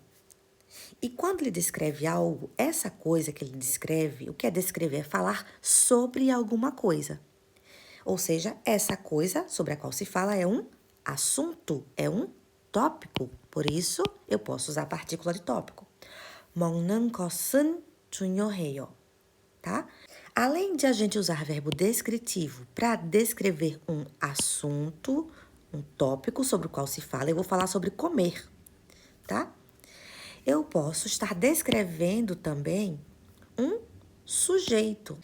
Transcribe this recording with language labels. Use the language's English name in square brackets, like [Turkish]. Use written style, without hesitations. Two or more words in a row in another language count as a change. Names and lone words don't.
[Portuguese] E quando ele descreve algo, essa coisa que ele descreve, o que é descrever? É falar sobre alguma coisa. Ou seja, essa coisa sobre a qual se fala é um assunto, é um tópico. Por isso, eu posso usar a partícula de tópico. [Korean] 먹는 것은 중요해요, [Portuguese] tá? Além de a gente usar verbo descritivo para descrever um assunto, um tópico sobre o qual se fala, eu vou falar sobre comer, tá? eu posso estar descrevendo também um sujeito.